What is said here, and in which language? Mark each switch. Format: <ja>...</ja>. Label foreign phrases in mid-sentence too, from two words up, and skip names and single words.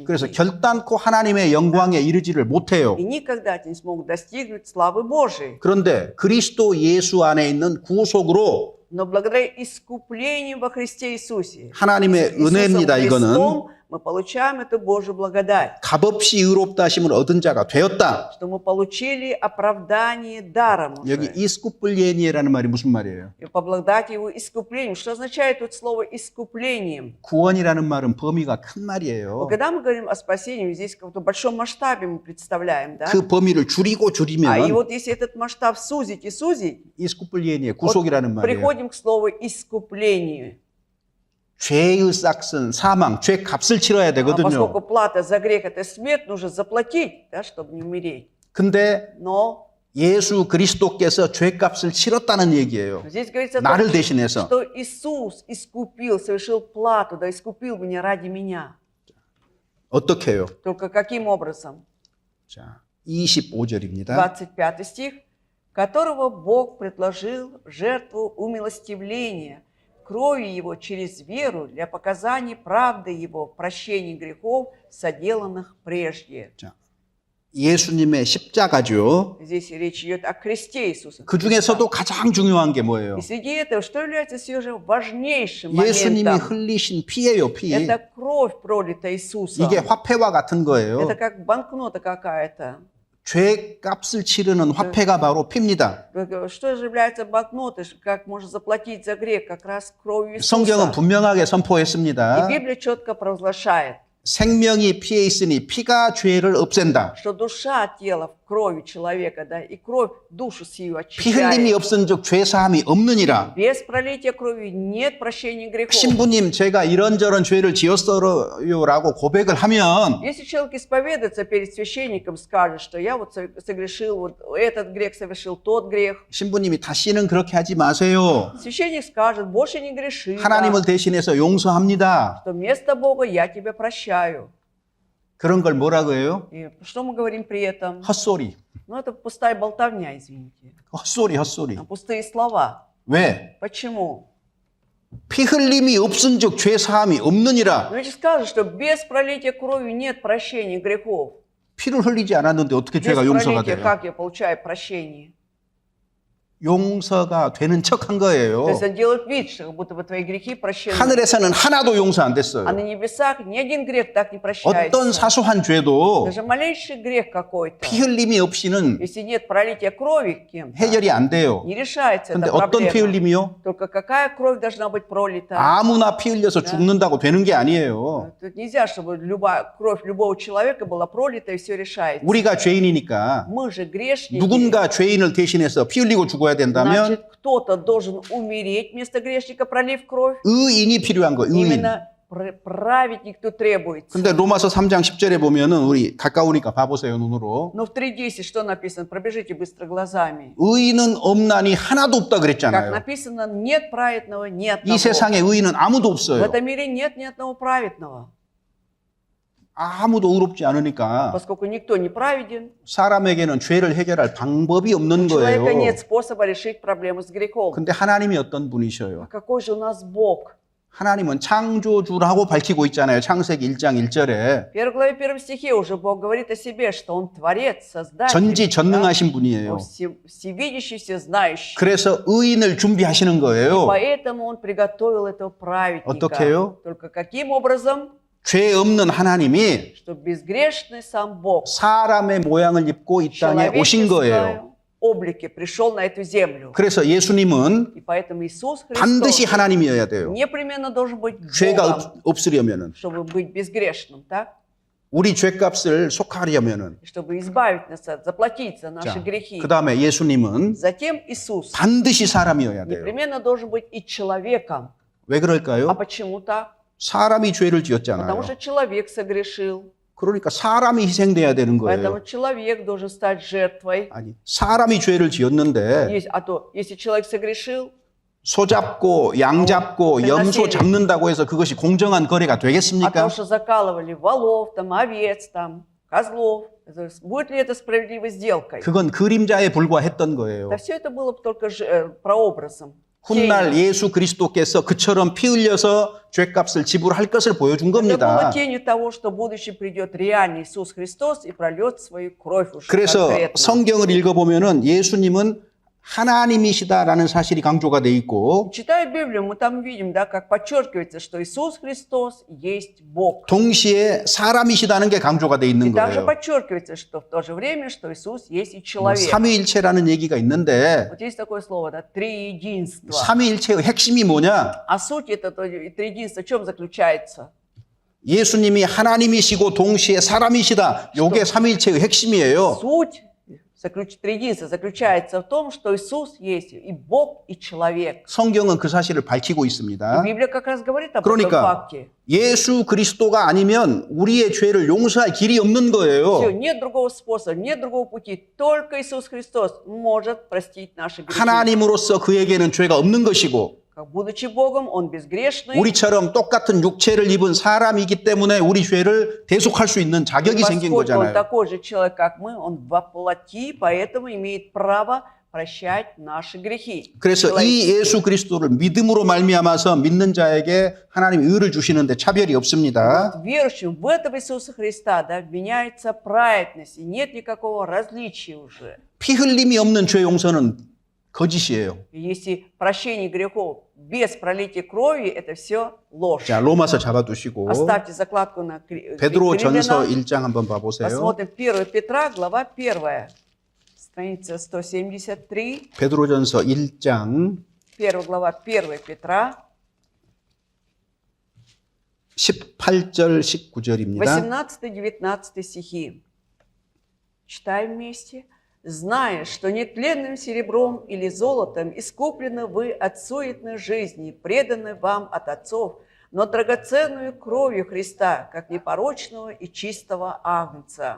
<ko>그래서 결단코 하나님의 영광에 이르지를 못해요.</ko> <ru>И никогда не смогут достигнуть славы Божией.</ru> <ko>그런데 그리스도 예수 안에 있는 구속으로</ko> <ru>Но благодаря искуплению во Христе Иисусе,</ru> <ko>하나님의</ko> <ru>Иисусом</ru> <ko>은혜입니다. 이거는</ko> <ru>Христом, мы получаем эту Божью благодать,</ru> <ko>값없이 의롭다 하심을 얻은 자가 되었다.</ko> <ru>что мы получили оправдание даром</ru> <ko>여기</ko> <ru>уже.</ru> <ko>이스쿠플리에니라는 말이 무슨 말이에요?</ko> <ru>И по благодати его искуплением. Что означает тут слово искуплением?</ru> <ko>구원이라는 말은 범위가 큰 말이에요.</ko> <ru>Вот когда мы говорим о спасении, здесь в каком-то большом масштабе мы представляем, да?</ru> <ko>그 범위를 줄이고</ko> <ru>И</ru> <ko>줄이면</ko> <ru>вот если этот масштаб сузить и сузить,</ru> <ko>이스쿠플리에니의 구속이라는 말이에요.</ko> <ru>приходим к слову искуплению.</ru> <ko>죄의 싹은 사망, 죄 값을 치러야</ko> <ru>А</ru> <ko>되거든요.</ko> <ru>поскольку плата за грех – это смерть, нужно заплатить, да, чтобы не умереть.</ru> <ko>근데</ko> <ru>Но</ru> <ko>예수 그리스도께서 죄 값을 치렀다는 얘기예요.</ko> <ru>здесь говорится о</ru> <ko>나를</ko> <ru>том,</ru> <ko>대신해서.</ko> <ru>что Иисус искупил, совершил плату, да, искупил меня ради меня.</ru> <ko>어떻게 해요?</ko> <ru>Только каким образом?</ru> <ko>자, 25절입니다.</ko> <ru>25 стих. «Которого Бог предложил в жертву умилостивления, кровью Его через веру для показания правды Его в прощении грехов, соделанных прежде».</ru> <ko>자, 예수님의 십자가죠.</ko> <ru>Здесь речь идет о кресте Иисуса</ru> <ko>그</ko> <ru>Христа.</ru> <ko>중에서도 가장 중요한 게 뭐예요?</ko> <ru>И среди этого, что является все же важнейшим</ru> <ko>예수님이</ko> <ru>моментом?</ru> <ko>흘리신 피예요, 피.</ko> <ru>Это кровь пролита Иисусом.</ru> <ko>이게 화폐와 같은 거예요.</ko> <ru>Это как банкнота какая-то.</ru> <ko>죄 값을 치르는 화폐가 바로 피입니다.</ko> <ru>Что же является банкнотой? Как можно заплатить за грех? Как раз кровью</ru> <ko>성경은</ko> <ru>Иисуса.</ru> <ko>분명하게</ko> <ru>И</ru> <ko>선포했습니다.</ko> <ru>Библия четко провозглашает,</ru> <ko>생명이 피에 있으니 피가 죄를 없앤다.</ko> <ru>что душа тела в крови человека, да, и кровь душу сию</ru> <ko>피 흘림이</ko> <ru>очищает.</ru> <ko>없은즉 죄 사함이 없느니라.</ko> <ru>Без пролития крови нет прощения грехов.</ru> <ko>신부님 제가 이런저런 죄를 지었어요라고 고백을 하면</ko> <ru>Если человек исповедуется перед священником, скажет, что я вот согрешил, вот этот грех совершил, тот грех,</ru> <ko>신부님이 다시는 그렇게 하지 마세요.</ko> <ru>священник скажет, больше не греши, да,</ru> <ko>하나님을 대신해서 용서합니다.</ko> <ru>что вместо Бога я тебя прощаю.</ru> <ko>그런 걸 뭐라고 해요?</ko> <ru>И что мы говорим при этом?</ru> <ko>헛소리.</ko> <ru>Ну, это пустая болтовня, извините.</ru> <ko>헛소리.</ko> <ru>Пустые слова.</ru> <ko>왜?</ko> <ru>Почему?</ru> <ko>피 흘림이 없은즉 죄 사함이 없느니라.</ko> <ru>Ну, ведь скажут, что без пролития крови нет прощения грехов.</ru> <ko>피를 흘리지 않았는데 어떻게</ko> <ru>Без</ru> <ko>죄가 용서가</ko> <ru>пролития</ru> <ko>돼요?</ko> <ru>как я получаю прощение?</ru> <ko>용서가 되는 척한</ko> <ru>То есть</ru> <ko>거예요.</ko> <ru>он делает вид, что как будто бы твои грехи прощены.</ru> <ko>하늘에서는 하나도 용서 안</ko> <ru>А</ru> <ko>됐어요.</ko> <ru>на небесах ни один грех так не прощается.</ru> <ko>어떤 사소한 죄도</ko> <ru>Даже малейший грех какой-то,</ru> <ko>피 흘림이 없이는</ko> <ru>если нет пролития крови кем-то,</ru> <ko>해결이 안 돼요.</ko> <ru>не решается</ru> <ko>근데</ko> <ru>эта</ru> <ko>어떤 피</ko> <ru>проблема.</ru> <ko>흘림이요?</ko> <ru>Только какая кровь должна быть пролита?</ru> <ko>아무나 피 흘려서 죽는다고 되는 게 아니에요.</ko> <ru>Тут нельзя, чтобы кровь любого человека была пролита и все решается.</ru> <ko>우리가 죄인이니까</ko> <ru>Мы же грешники.</ru> <ko>누군가 죄인을 대신해서 피 흘리고 죽어야 된다면</ko> <ru>Значит, кто-то должен умереть вместо грешника, пролив кровь.</ru> <ko>의인이 필요한 거예요. 의인.</ko> <ru>Именно праведник тут требуется.</ru> <ko>근데 로마서 3장 10절에 보면은 우리 가까우니까 봐보세요 눈으로.</ko> <ru>Но в 3:10 что написано? Пробежите быстро глазами.</ru> <ko>의인은 없나니 하나도 없다</ko> <ru>Как</ru> <ko>그랬잖아요.</ko> <ru>написано, нет праведного, нет</ru> <ko>이 세상에 의인은 아무도</ko> <ru>В</ru> <ko>없어요.</ko> <ru>этом мире нет ни одного праведного.</ru> <ko>아무도 의롭지 않으니까</ko> <ru>Поскольку никто не праведен,</ru> <ko>사람에게는 죄를 해결할 방법이 없는</ko> <ru>у человека</ru> <ko>거예요.</ko> <ru>нет способа решить проблему с грехом.</ru> <ko>근데 하나님이 어떤 분이셔요?</ko> <ru>А какой же у нас Бог?</ru> <ko>하나님은 창조주라고 밝히고 있잖아요. 창세기 1장 1절에.</ko> <ru>В первой главе, первом стихе уже Бог говорит о себе, что Он Творец, Создатель,</ru> <ko>전지전능하신 분이에요.</ko> <ru>Он всевидящий, всезнающий.</ru> <ko>그래서 의인을 준비하시는 거예요.</ko> <ru>Поэтому Он приготовил этого праведника.</ru> <ko>어떻게요?</ko> <ru>Только каким образом?</ru> <ko>죄 없는 하나님이</ko> <ru>Что безгрешный сам Бог</ru> <ko>사람의 모양을 입고 이 땅에 오신 거예요.</ko> <ru>облике пришел на эту землю.</ru> <ko>그래서 예수님은</ko> <ru>И поэтому Иисус</ru> <ko>반드시</ko> <ru>Христос</ru> <ko>하나님이어야 돼요.</ko> <ru>непременно должен быть</ru> <ko>죄가</ko> <ru>Богом,</ru> <ko>없으려면은,</ko> <ru>чтобы быть безгрешным, так?</ru> <ko>우리 죄값을 속하려면은.</ko> <ru>Чтобы избавить нас, заплатить за наши</ru> <ko>자,</ko> <ru>грехи.</ru> <ko>그 다음에 예수님은</ko> <ru>Затем Иисус</ru> <ko>반드시 사람이어야 돼요.</ko> <ru>непременно должен быть и человеком.</ru> <ko>왜</ko> <ru>А</ru> <ko>그럴까요?</ko> <ru>почему так?</ru> <ko>사람이 죄를</ko> <ru>Потому</ru> <ko>지었잖아요.</ko> <ru>что человек согрешил.</ru> <ko>그러니까 사람이 희생돼야 되는</ko> <ru>Поэтому</ru> <ko>거예요.</ko> <ru>человек должен стать жертвой.</ru> <ko>아니, 사람이 죄를 지었는데</ko> <ru>А то, если человек согрешил,</ru> <ko>소 잡고 양 잡고 염소 잡는다고 해서 그것이 공정한 거래가</ko> <ru>а</ru> <ko>되겠습니까?</ko> <ru>то, что закалывали волов, там, овец, там, козлов, будет ли это справедливой сделкой?</ru> <ko>그건 그림자에 불과했던 거예요.</ko> <ru>Да все это было только прообразом.</ru> <ko>훗날 예수 그리스도께서 그처럼 피 흘려서 죄값을 지불할 것을 보여준</ko> <ru>Это</ru> <ko>겁니다.</ko> <ru>было тенью того, что в будущем придет реальный Иисус Христос и прольет свою кровь уже</ru> <ko>그래서</ko> <ru>конкретно.</ru> <ko>성경을 읽어보면은 예수님은 하나님이시다라는 사실이 강조가 돼 있고</ko> <ru>Читая Библию, мы там видим, да, как подчеркивается, что Иисус Христос есть Бог.</ru> <ko>동시에 사람이시다는 게 강조가 돼 있는</ko> <ru>И также</ru> <ko>거예요.</ko> <ru>подчеркивается, что в то же время, что Иисус есть и человек.</ru> <ko>삼위일체라는 얘기가 있는데</ko> <ru>Вот есть такое слово, да, триединство.</ru> <ko>삼위일체의 핵심이 뭐냐?</ko> <ru>А суть это триединство в чем заключается?</ru> <ko>예수님이 하나님이시고 동시에 사람이시다. 요게 삼위일체의 핵심이에요.</ko> <ru>Суть триединства заключается в том, что Иисус есть и Бог, и человек.</ru> <ko>성경은 그 사실을 밝히고</ko> <ru>И</ru> <ko>있습니다.</ko> <ru>Библия как раз говорит об этом</ru> <ko>그러니까</ko> <ru>факте.</ru> <ko>예수 그리스도가 아니면 우리의 죄를 용서할 길이 없는</ko> <ru>Все,</ru> <ko>거예요.</ko> <ru>нет другого способа, нет другого пути. Только Иисус Христос может простить наши грехи.</ru> <ko>하나님으로서 그에게는 죄가 없는 것이고</ko> <ru>Как будучи Богом, Он безгрешный.</ru> <ko>우리처럼 똑같은 육체를 입은 사람이기 때문에 우리 죄를 대속할 수 있는 자격이 생긴</ko> <ru>Поскольку Он</ru> <ko>거잖아요.</ko> <ru>такой же человек, как мы, Он воплоти, поэтому имеет право прощать наши грехи.</ru> <ko>그래서 이 예수 그리스도를 믿음으로 말미암아서 믿는 자에게 하나님이 의를 주시는데 차별이 없습니다.</ko> <ru>Вот верующим в этого Иисуса Христа, да, вменяется праведность, и нет никакого различия уже.</ru> <ko>피 흘림이 없는 죄 용서는 거짓이에요.</ko> <ru>И если прощение грехов без пролития крови, это все ложь.</ru> <ko>자, 로마서 잡아두시고</ko> <ru>Оставьте закладку на</ru> <ko>베드로전서</ko> <ru>Римлянам.</ru> <ko>1장 한번 봐보세요.</ko> <ru>Посмотрим 1 Петра, глава 1, страница 173.</ru> <ko>베드로전서 1장</ko> <ru>1 глава 1 Петра,</ru> <ko>18절 19절입니다.</ko> <ru>18-19 стихи. Читаем вместе. «Зная, что нетленным серебром или золотом искуплены вы от суетной жизни, преданы вам от отцов, но драгоценную кровью Христа, как непорочного и чистого агнца».</ru>